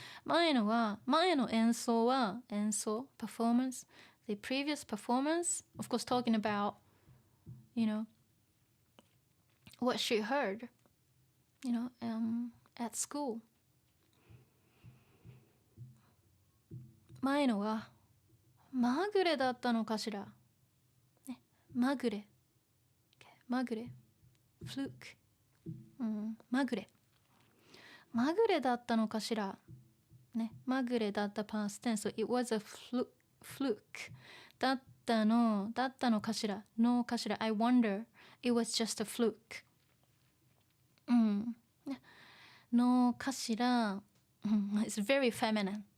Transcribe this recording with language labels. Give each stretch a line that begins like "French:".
Japanese: 前の演奏は
English: performance, the previous performance, of course talking about, what she heard, at school.
Japanese: 前のはまぐれだったのかしら。まぐれ。まぐれ。fluke。 まぐれ。まぐれだったのかしら。
English: まぐれだった past tense. So it was a fluke.
Japanese: だったのかしら。のかしら。
English: I wonder. It was just a fluke.
Japanese: のかしら。
English: It's very feminine.